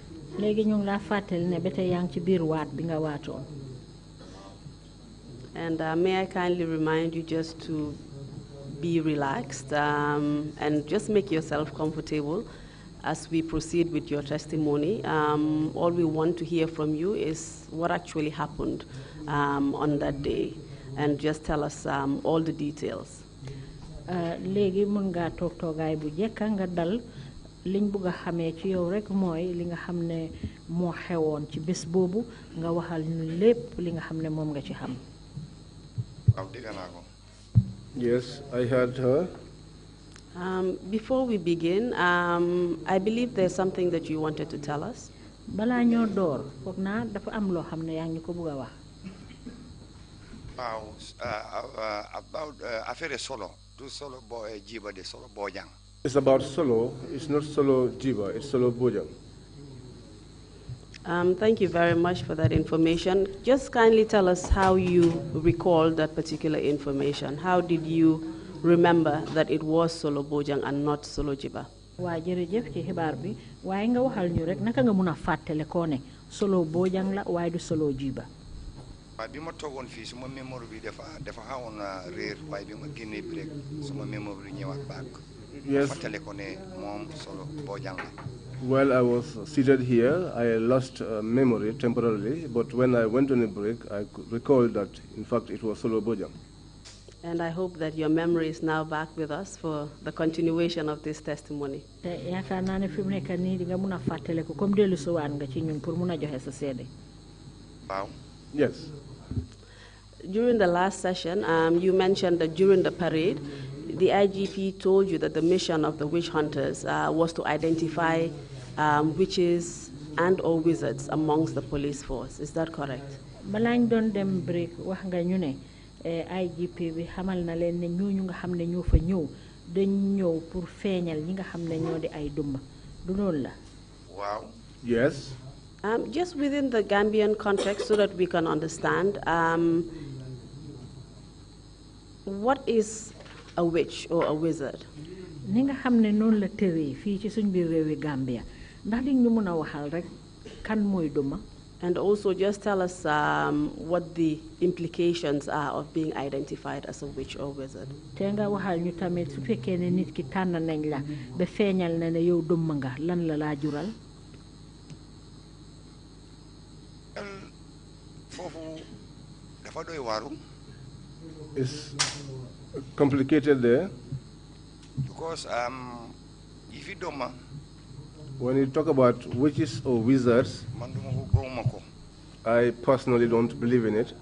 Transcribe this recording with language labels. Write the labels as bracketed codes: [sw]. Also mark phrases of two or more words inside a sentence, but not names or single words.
[en] And may I kindly remind you just to be relaxed and just make yourself comfortable as we proceed with your testimony. All we want to hear from you is what actually happened on that day, and just tell us all the details. [wo] Léegi mën nga tok togaay bu jekka nga dal liñ bëgg xamé ci yow rek moy li nga xamné mo xewon ci bés bobu nga waxal ñu lépp li nga xamné mom nga ci xam. [en] Yes, I heard her. Before we begin, I believe there's something that you wanted to tell us. [wo] Bala ñoo door fokk na dafa am lo xamné yaa ngi ko bëgg wax. [en] About affaire solo. It's about solo. It's not solo jiba. It's solo bojang. Thank you very much for that information. Just kindly tell us how you recall that particular information. How did you remember that it was solo bojang and not solo jiba? [wo] Wa jërëjëf ci xibaar bi waaye nga waxal ñu rek naka nga mëna fàttale ko ne solo bojang la waaye du solo jiba. Bima togon fi suma memory bi dafa hawon [en] rare way [wo] bima génné bi rek suma memory ñëwaat back. [en] Yes. [wo] Fatale ko né mom solo bojang la. [en] While I was seated here, I lost memory temporarily, but when I went on a break, I recalled that, in fact, it was solo bojang. And I hope that your memory is now back with us for the continuation of this testimony. Wow. Yes. During the last session, you mentioned that during the parade, the IGP told you that the mission of the witch hunters was to identify witches and or wizards amongst the police force. Is that correct? [wo] Balañ doon dem break wax nga ñu ne IGP bi xamal na leen ne ñooñu nga xam ne ñoo fa ñëw dañ ñëw pour feeñal ñi nga xam ne ñoo di ay dumma du loolu la. [en] Wow. Yes. Just within the Gambian context so that we can understand, what is a witch or a wizard? [wo] Ni nga xam ne noonu la tëree fii ci suñ biir réewi Gambia ndax di ñu mën a waxal rek kan mooy dumma. [en] And also just tell us what the implications are of being identified as a witch or wizard. [wo] Te nga waxal ñu tamit su fekkee ne nit ki tànn nañ la ba feeñal na ne yow dumma nga lan la laa jural. [en] It's complicated there. Because if you don't, when you talk about witches or wizards, I personally don't believe in it.